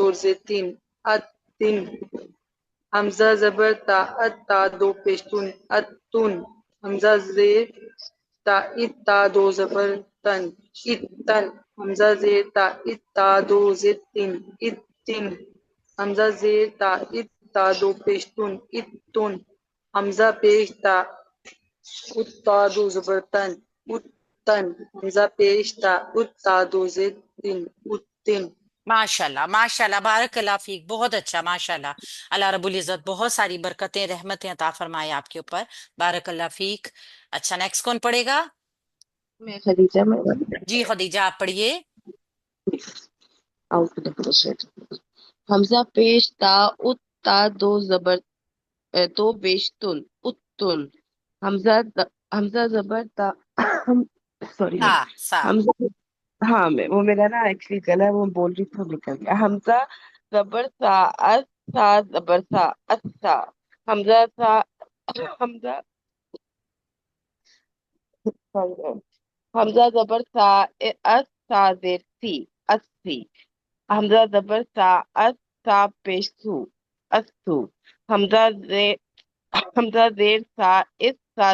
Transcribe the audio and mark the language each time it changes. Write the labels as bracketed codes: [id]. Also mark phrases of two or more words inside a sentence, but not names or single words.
[ur] سے تین اتن حمزہ زبر تا ات تا دو پیشتون اتن حمزہ زیر تا ات تا دو زبر تن اتن حمزہ زیر تا ات تا دو زیر تین اتن حمزہ زیر تا ات تا دو پیشتون اتن حمزہ پیش تا ات تا دو زبر تن اتن حمزہ پیش تا ات تا دو زیر تین اتن [ar] ماشاء اللہ ماشاء اللہ، بارک اللہ فیک، [ur] بہت اچھا [ar] ماشاء اللہ۔ اللہ رب العزت [ur] بہت ساری برکتیں رحمتیں عطا فرمائے آپ کے اوپر، [ar] بارک اللہ فیک۔ [ur] اچھا نیکسٹ کون پڑھے گا؟ میں خدیجہ میں جی خدیجہ آپ پڑھیے۔ حمزہ پیش تا ات تا دو زبر دو بیشتن اتن حمزہ زبر تا سوری ہاں سا حمزہ ہاں وہ میرا نا ایکچولی گلا ہے، وہ بول رہی تھی نکل گیا۔ حمزہ زبر سا اس سا زبر سا اسا حمزہ سا حمزہ حمزہ زبر سا اس سا زیر سی اسی حمزہ زبر سا اس سا پیش سو اسو حمزہ زیر سا اس سا